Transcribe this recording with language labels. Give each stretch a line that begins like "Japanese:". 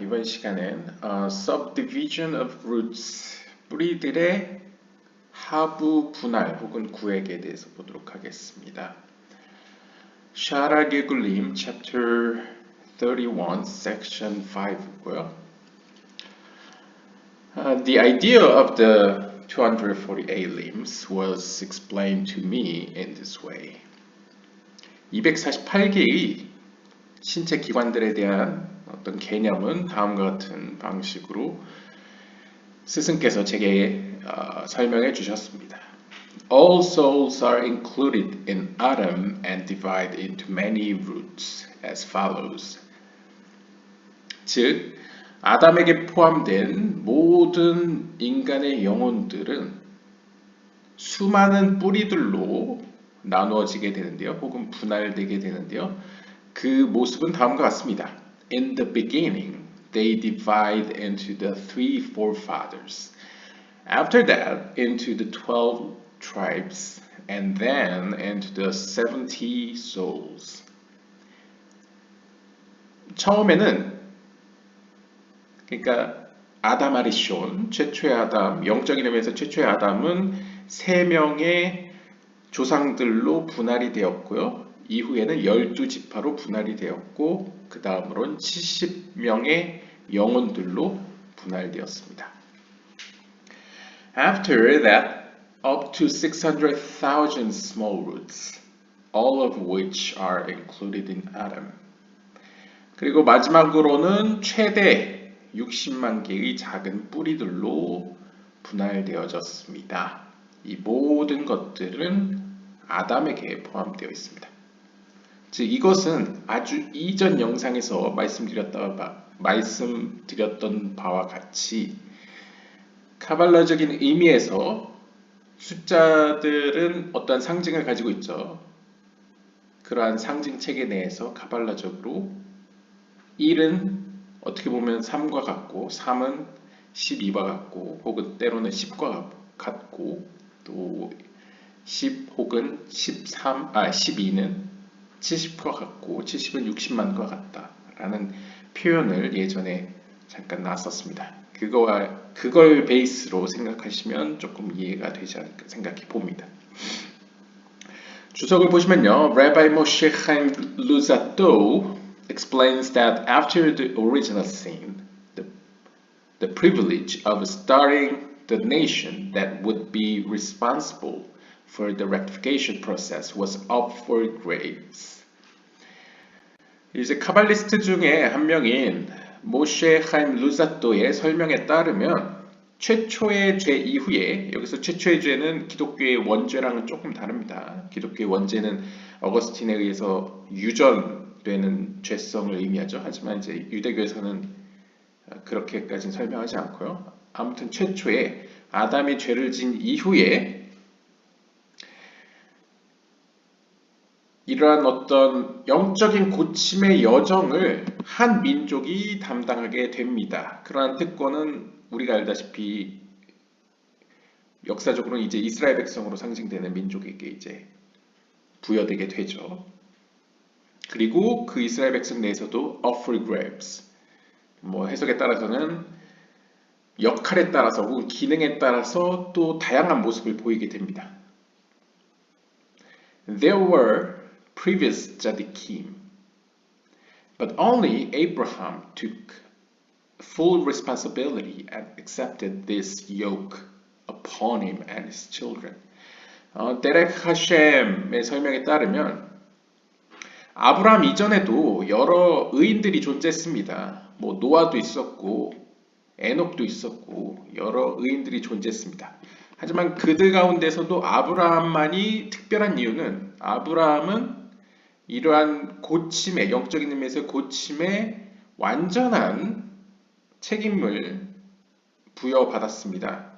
Korean: 이번 시간엔
English: Subdivision of Roots,
Korean: 뿌리들의 하부 분할 혹은 구획에 대해서 보도록 하겠습니다. 샤라 게굴림 Chapter 31, Section 5고요.
English: The idea of the 248 limbs was explained to me in this way.
Korean: 248개의 신체 기관들에 대한 어떤 개념은 다음과 같은 방식으로 스승께서 제게 설명해 주셨습니다.
English: All souls are included in Adam and divide into many roots as follows.
Korean: 즉, 아담에게 포함된 모든 인간의 영혼들은 수많은 뿌리들로 나누어지게 되는데요. 혹은 분할되게 되는데요. 그 모습은 다음과 같습니다.
English: In the beginning, they divide into the three forefathers. After that, into the 12 tribes, and then into the 70 souls.
Korean: 처음에는 그러니까 아담 아리숀, 최초의 아담, 영적인 의미에서 최초의 아담은 3명의 조상들로 분할이 되었고요. 이후에는 12지파로 분할이 되었고 그 다음으로는 70명의 영혼들로 분할되었습니다.
English: After that, up to 600,000 small roots, all of which are included in Adam.
Korean: 그리고 마지막으로는 최대 60만 개의 작은 뿌리들로 분할되어졌습니다. 이 모든 것들은 아담에게 포함되어 있습니다. 즉 이것은 아주 이전 영상에서 말씀드렸던 바와 같이 카발라적인 의미에서 숫자들은 어떤 상징을 가지고 있죠. 그러한 상징 체계 내에서 카발라적으로 1은 어떻게 보면 3과 같고 3은 12와 같고 혹은 때로는 10과 같고 또 10 혹은 12는 70과 같고 70은 60만과 같다라는 표현을 예전에 잠깐 나눴었습니다. 그걸 베이스로 생각하시면 조금 이해가 되지 않을까 생각해 봅니다. 주석을 보시면요,
English: Rabbi Moshe Chaim Luzzatto explains that after the original sin, the privilege of starting the nation that would be responsible for the rectification process was up for grabs.
Korean: 이제 카발리스트 중에 한 명인 모셰 하임 루자토의 설명에 따르면 최초의 죄 이후에 여기서 최초의 죄는 기독교의 원죄랑은 조금 다릅니다. 기독교의 원죄는 어거스틴에 의해서 유전되는 죄성을 의미하죠. 하지만 이제 유대교에서는 그렇게까지는 설명하지 않고요. 아무튼 최초에 아담이 죄를 진 이후에 이러한 어떤 영적인 고침의 여정을 한 민족이 담당하게 됩니다. 그러한 특권은 우리가 알다시피 역사적으로는 이제 이스라엘 백성으로 상징되는 민족에게 이제 부여되게 되죠. 그리고 그 이스라엘 백성 내에서도
English: up for grabs,
Korean: 뭐 해석에 따라서는 역할에 따라서 혹은 기능에 따라서 또 다양한 모습을 보이게 됩니다.
English: There were previous tzaddikim, but only Abraham took full responsibility and accepted this yoke upon him and his children.
Korean: 데렉 하셴의 설명에 따르면 아브라함 이전에도 여러 의인들이 존재했습니다. 뭐 노아도 있었고 에녹도 있었고 여러 의인들이 존재했습니다. 하지만 그들 가운데서도 아브라함만이 특별한 이유는 아브라함은 이러한 고침의 영적인 의미에서 고침의 완전한 책임을 부여받았습니다.